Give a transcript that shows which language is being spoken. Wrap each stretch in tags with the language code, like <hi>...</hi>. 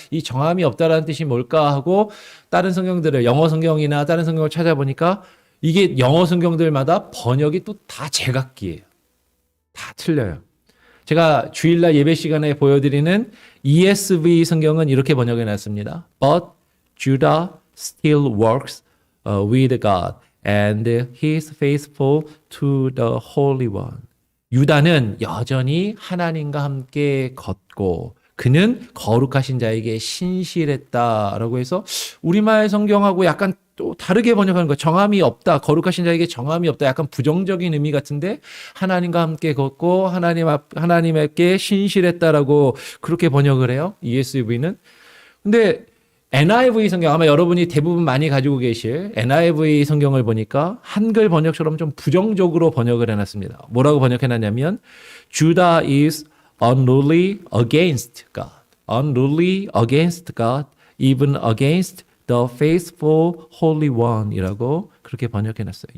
<ko>이 정함이 없다라는 뜻이 뭘까 하고 다른 성경들을 영어 성경이나 다른 성경을 찾아보니까 이게 영어 성경들마다 번역이 또 다 제각기예요. 다 틀려요. 제가 주일날 예배 시간에 보여드리는 ESV 성경은 이렇게 번역해 놨습니다.</ko> <en>But Judah still works with God and he is faithful to the Holy One.</en> <ko>유다는 여전히 하나님과 함께 걷고 그는 거룩하신 자에게 신실했다라고 해서 우리말 성경하고 약간 또 다르게 번역하는 거. 정함이 없다. 거룩하신 자에게 정함이 없다. 약간 부정적인 의미 같은데 하나님과 함께 걷고 하나님께 신실했다라고 그렇게 번역을 해요. ESV는. 근데 NIV 성경 아마 여러분이 대부분 많이 가지고 계실 NIV 성경을 보니까 한글 번역처럼 좀 부정적으로 번역을 해놨습니다. 뭐라고 번역해놨냐면</ko> <en>Judah is unruly against God. Unruly against God, even against the faithful Holy One이라고</en> <ko>그렇게 번역해놨어요.</ko>